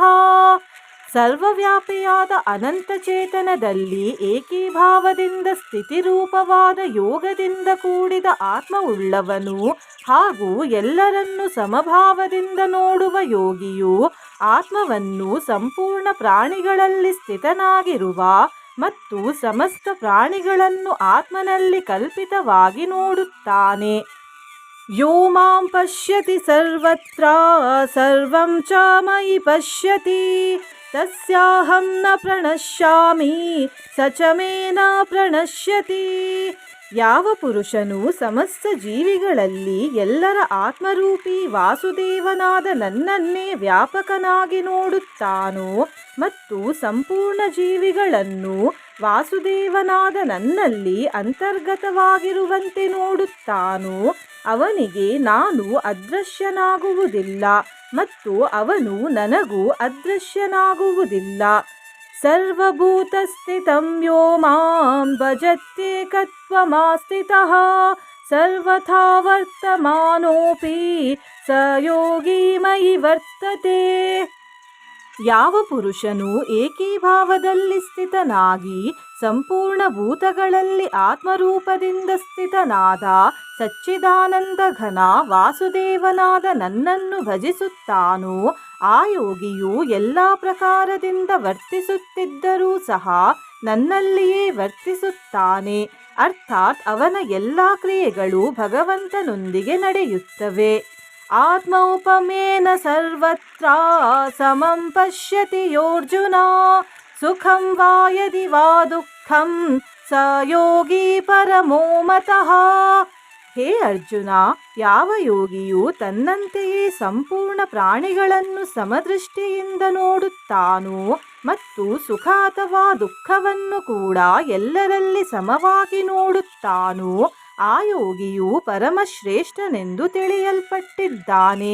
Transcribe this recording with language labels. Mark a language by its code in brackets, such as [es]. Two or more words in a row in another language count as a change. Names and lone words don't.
[kn] ಸರ್ವವ್ಯಾಪಿಯಾದ ಅನಂತ ಚೇತನದಲ್ಲಿ ಏಕೀಭಾವದಿಂದ ಸ್ಥಿತಿರೂಪವಾದ ಯೋಗದಿಂದ ಕೂಡಿದ ಆತ್ಮವುಳ್ಳವನು ಹಾಗೂ ಎಲ್ಲರನ್ನೂ ಸಮಭಾವದಿಂದ ನೋಡುವ ಯೋಗಿಯು ಆತ್ಮವನ್ನು ಸಂಪೂರ್ಣ ಪ್ರಾಣಿಗಳಲ್ಲಿ ಸ್ಥಿತನಾಗಿರುವ ಮತ್ತು ಸಮಸ್ತ ಪ್ರಾಣಿಗಳನ್ನು ಆತ್ಮನಲ್ಲಿ ಕಲ್ಪಿತವಾಗಿ ನೋಡುತ್ತಾನೆ. [sa] ಯೋ ಮಾಂ ಪಶ್ಯತಿ ಸರ್ವತ್ರ ಸರ್ವಂ ಚ ಮಯಿ ಪಶ್ಯತಿ ತಸ್ಯಾಹಂ ನ ಪ್ರಣಶ್ಯಾಮಿ ಸ ಚ ಮೇ ನ ಪ್ರಣಶ್ಯತಿ. [kn] ಯಾವ ಪುರುಷನು ಸಮಸ್ತ ಜೀವಿಗಳಲ್ಲಿ ಎಲ್ಲರ ಆತ್ಮರೂಪಿ ವಾಸುದೇವನಾದ ನನ್ನನ್ನೇ ವ್ಯಾಪಕನಾಗಿ ನೋಡುತ್ತಾನೋ ಮತ್ತು ಸಂಪೂರ್ಣ ಜೀವಿಗಳನ್ನು ವಾಸುದೇವನಾದ ನನ್ನಲ್ಲಿ ಅಂತರ್ಗತವಾಗಿರುವಂತೆ ನೋಡುತ್ತಾನೋ, ಅವನಿಗೆ ನಾನು ಅದೃಶ್ಯನಾಗುವುದಿಲ್ಲ ಮತ್ತು ಅವನು ನನಗೂ ಅದೃಶ್ಯನಾಗುವುದಿಲ್ಲ. [sa] ಸರ್ವಭೂತಸ್ಥಿತಂ ಯೋ ಮಾಂ ಭಜತ್ಯೇಕತ್ವಮಾಸ್ಥಿತಃ ಸರ್ವಥಾ ವರ್ತಮಾನೋಪಿ ಸ ಯೋಗಿ ಮಯಿ ವರ್ತತೆ. [kn] ಯಾವ ಪುರುಷನು ಏಕೀಭಾವದಲ್ಲಿ ಸ್ಥಿತನಾಗಿ ಸಂಪೂರ್ಣ ಭೂತಗಳಲ್ಲಿ ಆತ್ಮರೂಪದಿಂದ ಸ್ಥಿತನಾದ ಸಚ್ಚಿದಾನಂದ ಘನ ವಾಸುದೇವನಾದ ನನ್ನನ್ನು ಭಜಿಸುತ್ತಾನೋ, ಆ ಯೋಗಿಯು ಎಲ್ಲ ಪ್ರಕಾರದಿಂದ ವರ್ತಿಸುತ್ತಿದ್ದರೂ ಸಹ ನನ್ನಲ್ಲಿಯೇ ವರ್ತಿಸುತ್ತಾನೆ. ಅರ್ಥಾತ್ ಅವನ ಎಲ್ಲ ಕ್ರಿಯೆಗಳು ಭಗವಂತನೊಂದಿಗೆ ನಡೆಯುತ್ತವೆ. [sa] ಆತ್ಮೌಪಮೇನ ಸರ್ವತ್ರ ಸಮಂ ಪಶ್ಯತಿ ಯೋರ್ಜುನ ಸುಖಂ ವಾ ಯದಿ ವಾ ದುಃಖಂ ಸ ಯೋಗಿ ಪರಮೋ ಮತಃ. [kn] ಹೇ ಅರ್ಜುನ, ಯಾವ ಯೋಗಿಯು ತನ್ನಂತೆಯೇ ಸಂಪೂರ್ಣ ಪ್ರಾಣಿಗಳನ್ನು ಸಮದೃಷ್ಟಿಯಿಂದ ನೋಡುತ್ತಾನೋ ಮತ್ತು ಸುಖ ಅಥವಾ ದುಃಖವನ್ನು ಕೂಡ ಎಲ್ಲರಲ್ಲಿ ಸಮವಾಗಿ ನೋಡುತ್ತಾನೋ, ಆ ಯೋಗಿಯು ಪರಮಶ್ರೇಷ್ಠನೆಂದು ತಿಳಿಯಲ್ಪಟ್ಟಿದ್ದಾನೆ.